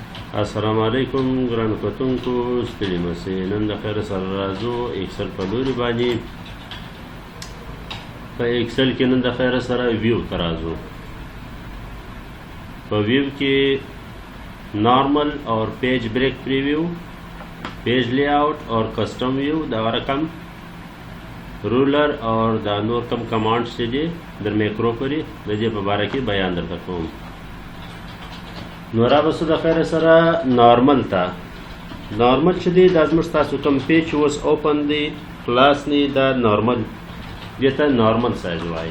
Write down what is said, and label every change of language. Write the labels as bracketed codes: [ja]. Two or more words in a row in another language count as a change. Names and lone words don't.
[ps] السلام علیکم ګرانو کتونکو، ستړي مسئ. نن د خیر سره راځو ایکسل په لوري باندې. په ایکسل کې نن د خیر سره ویو ته راځو. په ویو کې [en] normal or page break preview, page lay out or custom view, [ps] دا رقم رولر اور دا نور کم کمانڈز چې دي در میکرو پورې د دې په باره کې بیان درته کوم. نو را بسو د خیر سره نارمل ته نارمل چې دی دا زموږ ستاسو کوم پیج اوس اوپن دی خلاص نی دا نارمل دې ته [en] normal size [ps] وایي.